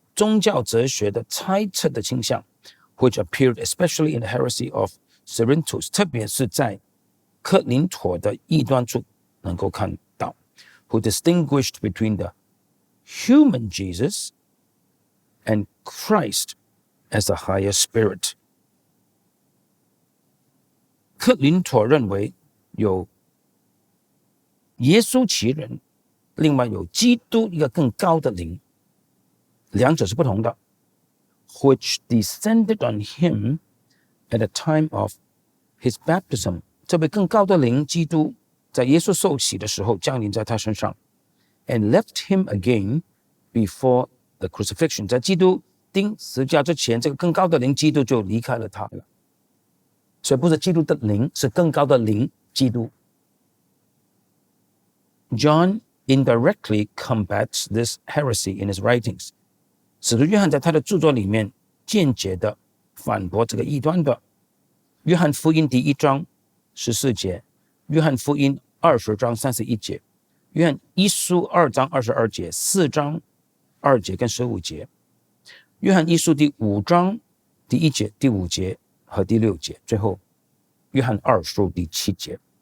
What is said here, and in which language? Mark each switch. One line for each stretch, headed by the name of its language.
Chinese: 宗教哲學的猜測的傾向
English: ，which appeared especially in the heresy of Cerinthus，
Chinese: 特別是在克林妥的異端處能夠看到
English: ，who distinguished between the human Jesus and Christ as a higher spirit。
Chinese: 克林妥認為有耶穌其人，另外有基督一個更高的靈，兩者是不同的。
English: which descended on him at the time of his baptism，
Chinese: 這位更高的靈，基督在耶穌受洗的時候降臨在他身上 ，
English: and left him again before the crucifixion，
Chinese: 在基督釘十字架之前，這個更高的靈基督就離開了他了。所以不是基督的靈，是更高的靈基督。
English: John indirectly combats this heresy in his writings。
Chinese: 使徒約翰在他的著作裡面間接的反駁這個異端的。約翰福音第1章14節，約翰福音20章31節，約翰一書2章22節，4章2節跟15節，約翰一書第5章第1節、第5節和第6節，最後約翰2書第7節。